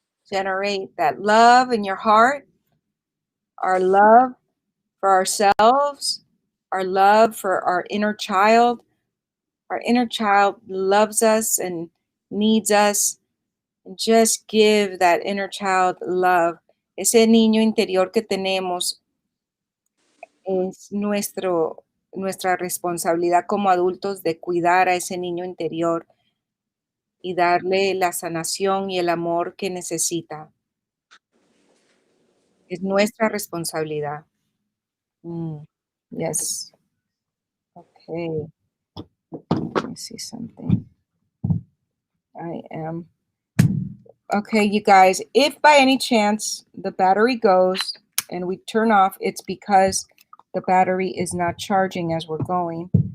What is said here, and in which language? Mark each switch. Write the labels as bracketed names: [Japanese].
[English] Generate that love in your heart, our love for ourselves, our love for our inner child. Our inner child loves us and needs us. And just give that inner child love. [Spanish] Ese niño interior que tenemos es nuestra responsabilidad como adultos de cuidar a ese niño interior y darle la sanación y el amor que necesita. Es nuestra responsabilidad. [English] Yes. Okay. Let me see something. I am Okay, you guys, if by any chance the battery goes and we turn off, it's because the battery is not charging as we're going.